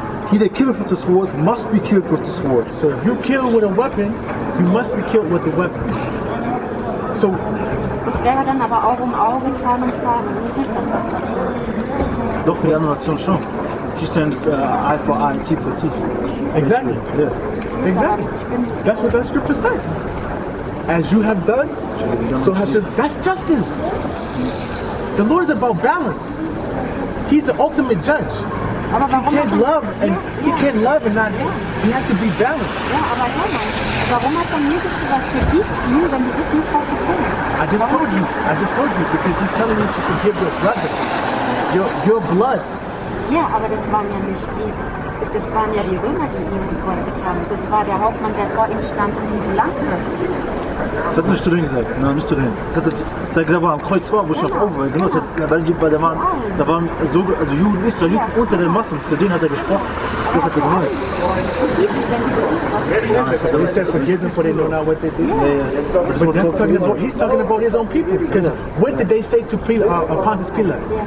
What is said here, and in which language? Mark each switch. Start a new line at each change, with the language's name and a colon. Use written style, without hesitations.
English: He that killeth with the sword must be killed with the sword. So if you kill with a weapon, you must be killed with the weapon. So
German: das wäre dann aber auch Auge, Zahn und Zahn. Das ist nicht das, was Doch für die andere Nation schon.
English: She sends eye for eye, teeth for teeth. Exactly. Yeah. Exactly. That's what that scripture says. As you have done, so has your. That's justice. The Lord is about balance. He's the ultimate judge. He can't love and not. He has to be balanced.
German: Ja, aber hör mal, warum hat dann Jesus gesagt, vergib ihm, wenn du das nicht, was sie tun?
English: I just told you, because he's telling you to forgive your brother, your blood.
German: Ja, aber das waren ja nicht die, das waren ja die Römer, die ihn gekreuzigt haben. Das war der Hauptmann, der vor ihm stand und ihm die Lanze. Das hat nicht zu denen gesagt, nein, nicht zu denen. Das hat gesagt, wo am Kreuz war, wo ich noch oben war. Genau, weil da waren so, also Juden, Israeliten unter den Massen, zu denen hat er gesprochen. Das hat er gemeint.
English: He said, forgive them for they know not what they do. But that's talking about, he's talking about his own people. Because what did they say to Pontius Pilate?